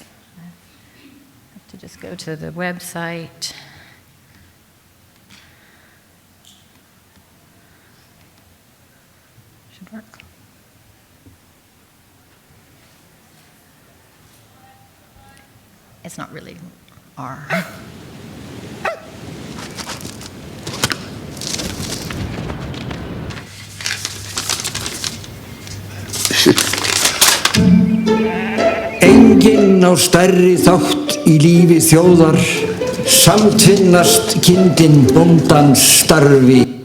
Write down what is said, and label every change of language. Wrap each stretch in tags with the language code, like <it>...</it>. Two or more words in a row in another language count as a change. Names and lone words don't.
<en>I have to just go to the website. Should work. It's not really R.</en> <is>Enginn á stærri þátt í lífi þjóðar, samtvinnast kindin bóndans starfi.</is>